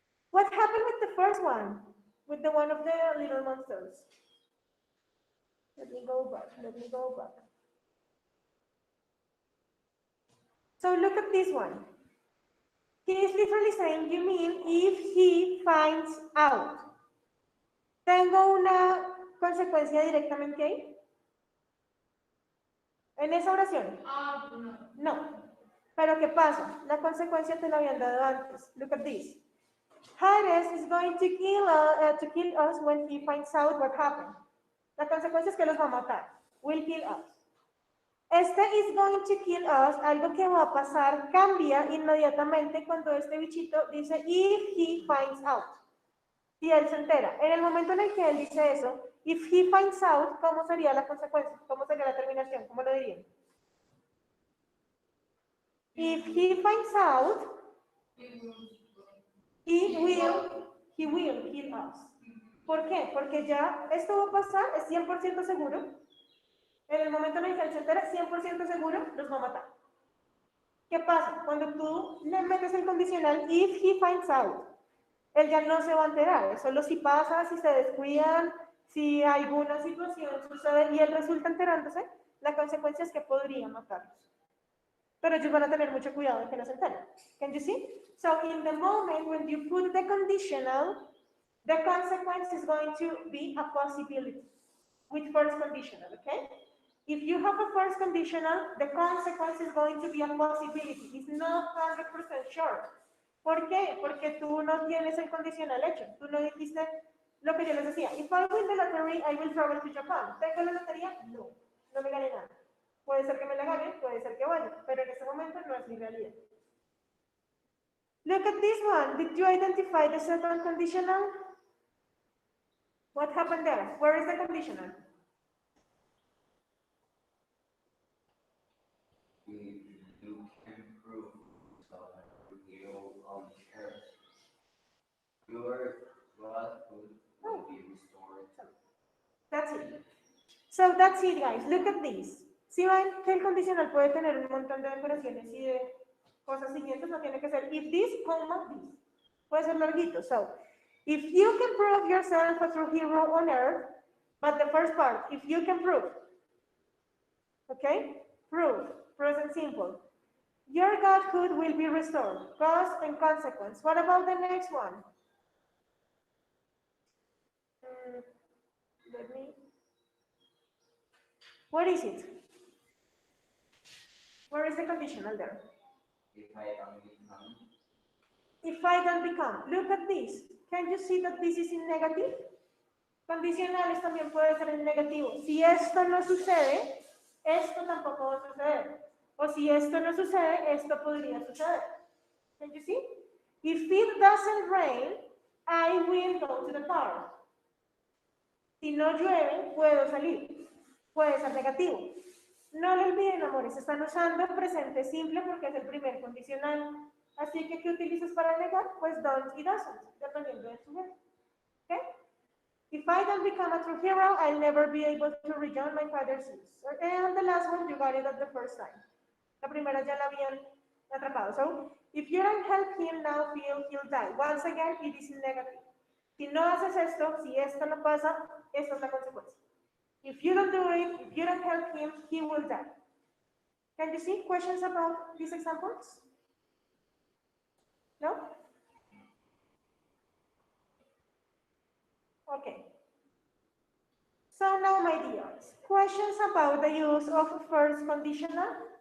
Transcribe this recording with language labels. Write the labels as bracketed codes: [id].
[en] What happened with the first one? With the one of the little monsters? Let me go back. So look at this one. He is literally saying, you mean if he finds out. [es] ¿Tengo una consecuencia directamente ahí? ¿En esa oración? No. No. Pero ¿qué pasa? La consecuencia te la habían dado antes. [en] Look at this. Hades is going to kill us when he finds out what happened. [es] La consecuencia es que los va a matar. Will kill us. Este is going to kill us, algo que va a pasar, cambia inmediatamente cuando este bichito dice if he finds out. Si él se entera. En el momento en el que él dice eso, if he finds out, ¿cómo sería la consecuencia? ¿Cómo sería la terminación? ¿Cómo lo dirían? [en] If he finds out, he will kill us. [es] ¿Por qué? Porque ya esto va a pasar, es 100% seguro. En el momento en el que él se entera, 100% seguro, los va a matar. ¿Qué pasa? Cuando tú le metes el condicional, if he finds out, él ya no se va a enterar. Solo si pasa, si se descuidan, si alguna situación sucede y él resulta enterándose, la consecuencia es que podría matarlos. Pero ellos van a tener mucho cuidado de que no se enteren. [en] Can you see? So in the moment when you put the conditional, the consequence is going to be a possibility with first conditional, okay? If you have a first conditional, the consequence is going to be a possibility. It's not 100% sure. ¿Por qué? [es] Porque tú no tienes el condicional hecho. Tú no dijiste lo que yo les decía. [en] If I win the lottery, I will travel to Japan. [es] ¿Tengo la lotería? No. No me gané nada. Puede ser que me la gane, puede ser que vaya, pero en ese momento no es mi realidad. [en] Look at this one. Did you identify the second conditional? What happened there? Where is the conditional? You can prove yourself a hero on earth. Your godhood will be restored. That's it. So that's it, guys. Look at this. [es] Si ven que el condicional puede tener un montón de decoraciones y de cosas siguientes, no tiene que ser if this, comma this. Puede ser larguito. [en] So, if you can prove yourself a true hero on earth, but the first part, if you can prove, okay? Prove, present simple. Your godhood will be restored. Cause and consequence. What about the next one? What is it? Where is the conditional there? If I don't become, If I don't become. Look at this. Can you see that this is in negative? [es] Condicionales también puede ser en negativo. Si esto no sucede, esto tampoco va a suceder. O si esto no sucede, esto podría suceder. [en] Can you see? If it doesn't rain, I will go to the park. [es] Si no llueve, puedo salir. Puede ser negativo. No lo olviden, amores, están usando presente simple porque es el primer condicional. Así que, ¿qué utilizas para negar? Pues don't y doesn't, dependiendo del sujeto. ¿Ok? [en] If I don't become a true hero, I'll never be able to rejoin my father's use. And the last one, you got it at the first time. La primera ya la habían atrapado. So, If you don't help him now, he'll die. Once again, it is in negative. [es] Si no haces esto, si esto no pasa, esta es la consecuencia. [en] If you don't do it, if you don't help him, he will die. Can you see questions about these examples? No? Okay. So now, my dears, questions about the use of first conditional?